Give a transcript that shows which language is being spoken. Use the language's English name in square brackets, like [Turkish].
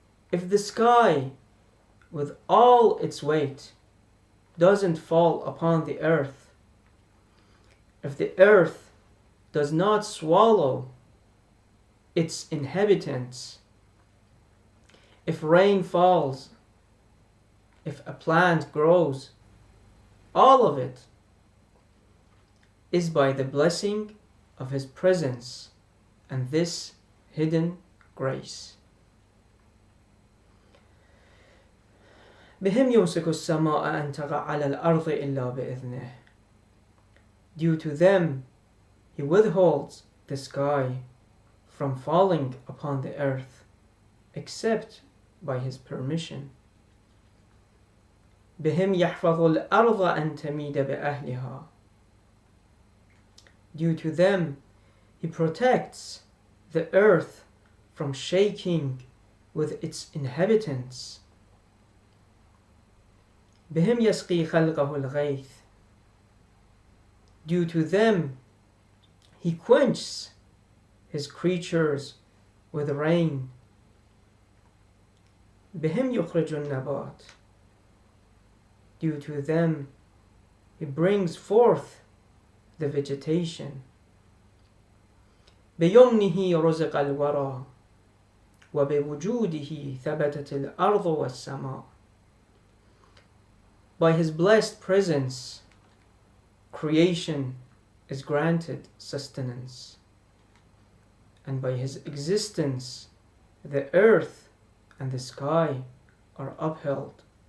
[English] If the sky, with all its weight, doesn't fall upon the earth, if the earth does not swallow its inhabitants, if rain falls, if a plant grows, all of it is by the blessing of His presence and this hidden grace. [Arabic] بهم يمسك السماء أن تقع على الأرض إلا بإذنه. [English] Due to them, He withholds the sky from falling upon the earth, except by His permission. [Arabic] بهم يحفظ الأرض أن تميد بأهلها. [English] Due to them, He protects the earth from shaking with its inhabitants. [Arabic] بهم يسقي خلقه الغيث. [English] Due to them, He quenches His creatures with rain. [Arabic] بهم يخرج النبات. [English] Due to them, He brings forth the vegetation. [Arabic] بيمنه رزق الورى وبوجوده ثبتت الأرض والسماء. [English] By His blessed presence, creation is granted sustenance, and by His existence, the earth and the sky are upheld.